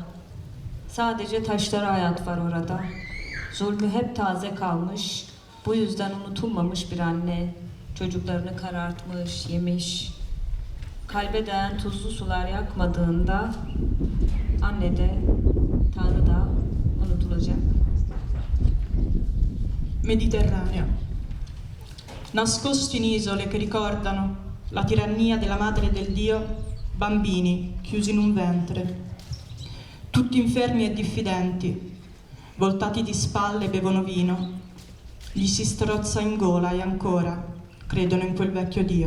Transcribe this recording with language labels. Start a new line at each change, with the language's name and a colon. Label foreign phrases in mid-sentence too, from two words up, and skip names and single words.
Turkish: Sadece taşlara hayat var orada. Zulmü hep taze kalmış, bu yüzden unutulmamış bir anne. Çocuklarını karartmış, yemiş. Kalbe değen tuzlu sular yakmadığında anne de, Tanrı da unutulacak.
Italian: Mediterraneo. Nascosti in isole che ricordano la tirannia della madre e del Dio, bambini chiusi in un ventre, tutti infermi e diffidenti, voltati di spalle bevono vino, gli si strozza in gola e ancora credono in quel vecchio Dio.